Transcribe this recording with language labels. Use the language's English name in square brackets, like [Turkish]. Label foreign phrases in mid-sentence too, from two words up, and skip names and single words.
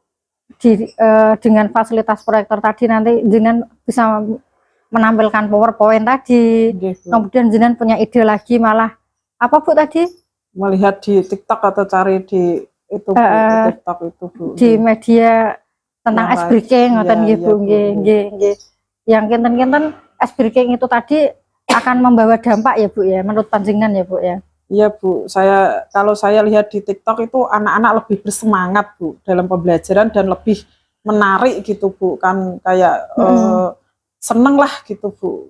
[Indonesian] Dengan fasilitas proyektor tadi nanti jenengan bisa menampilkan PowerPoint tadi. Kemudian jenengan punya ide lagi, malah apa Bu tadi? Melihat di TikTok atau cari di itu Bu, TikTok itu Bu. Di media tentang [English] ice breaking [Javanese] ngoten nggih [Indonesian] Bu, nggih. Yang kinten-kinten [English] ice breaking [Indonesian] itu tadi akan membawa dampak ya Bu ya, menurut panjenengan ya Bu ya? Iya Bu, kalau saya lihat di TikTok itu anak-anak lebih bersemangat Bu dalam pembelajaran dan lebih menarik gitu Bu, kan kayak seneng lah gitu Bu.